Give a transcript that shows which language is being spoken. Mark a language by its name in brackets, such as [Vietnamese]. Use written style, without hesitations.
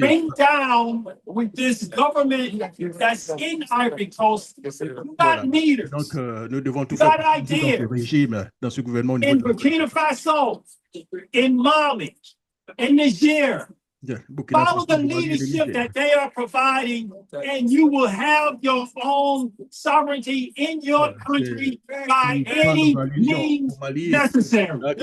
[English] bring down with this government that's in Ivory Coast. You got leaders. [French] Donc, nous devons tout faire pour le régime dans ce gouvernement. [English] In Burkina Faso, in Mali, in Niger. Follow the leadership that they are providing, and you will have your own sovereignty in your country by any means necessary.